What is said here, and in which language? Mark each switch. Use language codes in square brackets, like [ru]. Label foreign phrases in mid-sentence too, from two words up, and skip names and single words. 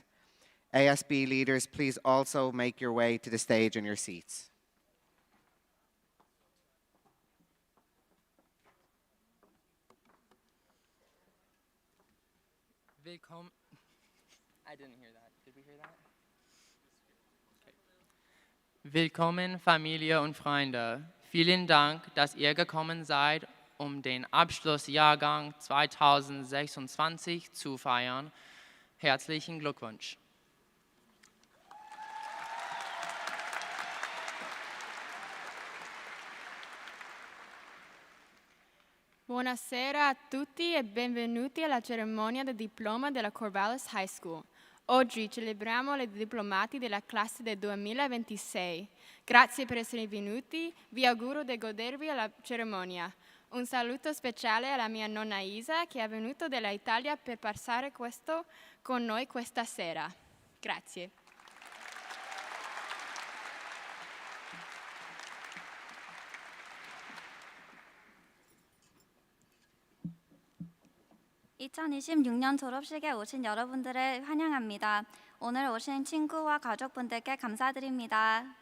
[en] ASB leaders, please also make your way to the stage in your seats. [de] Willkommen. [en] I didn't hear that. Did we hear that? Okay. [de] Willkommen, Familie und Freunde. Vielen Dank, dass ihr gekommen seid, den Abschlussjahrgang 2026 zu feiern. Herzlichen Glückwunsch. [it] Buonasera a tutti e benvenuti alla cerimonia del diploma della Corvallis High School. Oggi celebriamo i diplomati della classe del 2026. Grazie per essere venuti, vi auguro di godervi la cerimonia. Un saluto speciale alla mia nonna Isa che è venuta dall'Italia per passare questo con noi questa sera. Grazie. [ko] (2026년) 졸업식에 오신 여러분들을 환영합니다. 오늘 오신 친구와 가족분들께 감사드립니다.